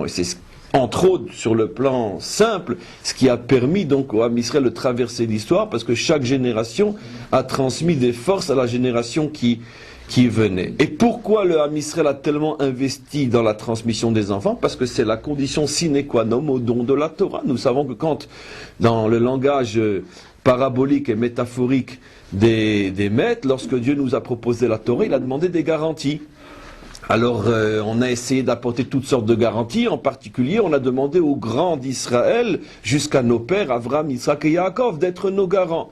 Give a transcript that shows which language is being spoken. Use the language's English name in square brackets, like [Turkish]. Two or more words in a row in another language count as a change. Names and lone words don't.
[French] Et c'est entre autres, sur le plan simple, ce qui a permis donc au [Hebrew] עם ישראל [French] de traverser l'histoire, parce que chaque génération a transmis des forces à la génération qui venait. Et pourquoi le [Hebrew] עם ישראל [French] a tellement investi dans la transmission des enfants? Parce que c'est la condition [Latin] sine qua non [French] au don de la Torah. Nous savons que quand, dans le langage parabolique et métaphorique des maîtres, lorsque Dieu nous a proposé la Torah, il a demandé des garanties. Alors, on a essayé d'apporter toutes sortes de garanties. En particulier, on a demandé aux grands d'Israël, jusqu'à nos pères, Avraham, Isaac et Yaakov, d'être nos garants.